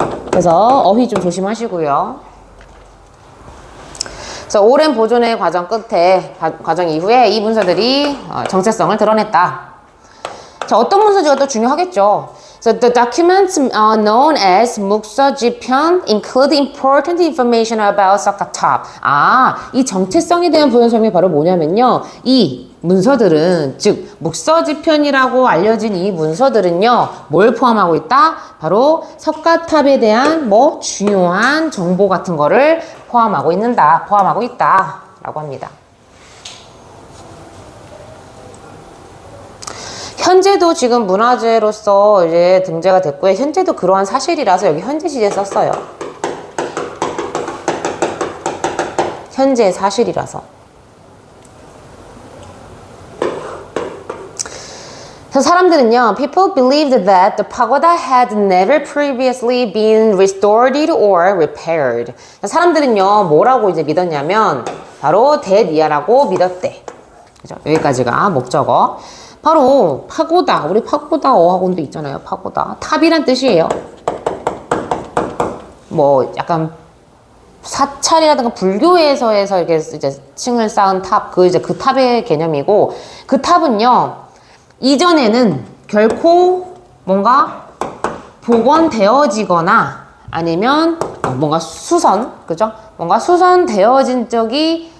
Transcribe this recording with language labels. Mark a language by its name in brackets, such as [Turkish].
[Korean] 그래서 어휘 좀 조심하시고요. 그래서 오랜 보존의 과정 이후에 이 문서들이 정체성을 드러냈다. 자, 어떤 문서지가 또 중요하겠죠. [English] So the documents known as 묵서지편 include important information about 석가탑. [Korean] 이 정체성에 대한 부연 설명이 바로 뭐냐면요. 이 문서들은, 즉 묵서지편이라고 알려진 이 문서들은요, 뭘 포함하고 있다? 바로 석가탑에 대한 중요한 정보 같은 거를 포함하고 있다 라고 합니다. 현재도 지금 문화재로서 이제 등재가 됐고요. 현재도 그러한 사실이라서 여기 현재 시제 썼어요. 현재 사실이라서. 그래서 사람들은요, [English] people believed that the pagoda had never previously been restored or repaired. [Korean] 사람들은요, 뭐라고 이제 믿었냐면, 바로 대니아라고 믿었대. 그죠? 여기까지가 목적어. 바로 파고다, 우리 파고다 어학원도 있잖아요. 파고다, 탑이란 뜻이에요. 약간 사찰이라든가 불교에서 해서 이렇게 이제 층을 쌓은 탑, 그 탑의 개념이고, 그 탑은요, 이전에는 결코 뭔가 복원되어지거나 아니면 뭔가 수선되어진 적이